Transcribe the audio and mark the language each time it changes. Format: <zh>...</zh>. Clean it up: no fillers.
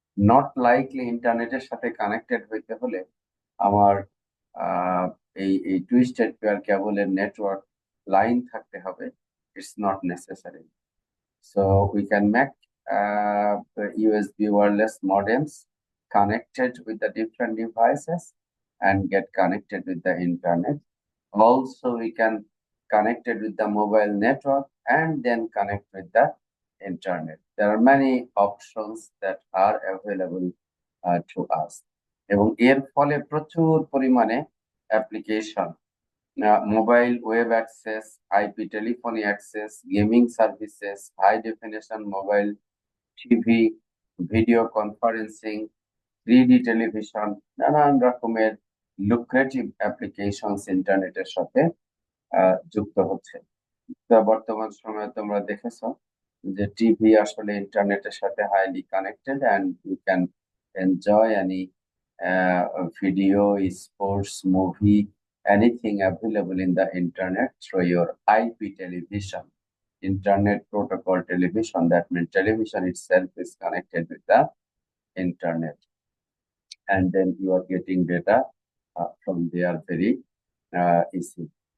<en>not likely</en> <bn>ইন্টারনেটের সাথে connected হইতে হলে আমার এই টুইস্টেড পেয়ার কেবলের নেটওয়ার্ক লাইন থাকতে হবে।</bn> <en>It's not necessary. So we can make the USB wireless modems connected with the different devices and get connected with the internet. Also, we can connect it with the mobile network and then connect with the internet. There are many options that are available to us.</en> <bn>এবং এর ফলে প্রচুর পরিমাণে application,</bn> <en>mobile web access, IP telephony access, gaming services, high definition mobile TV, video conferencing, 3D television,</en> <bn>নানান রকমের lucrative applications ইন্টারনেটের সাথে যুক্ত হচ্ছে। তো বর্তমান সময়ে তোমরা দেখেছো যে টিভি আসলে ইন্টারনেটের সাথে highly connected,</bn> <en>And you can enjoy any video, sports, movie anything available in the internet through your IP television, internet protocol television. That means television itself is connected with the internet, and then you are getting data from there very easy.</en>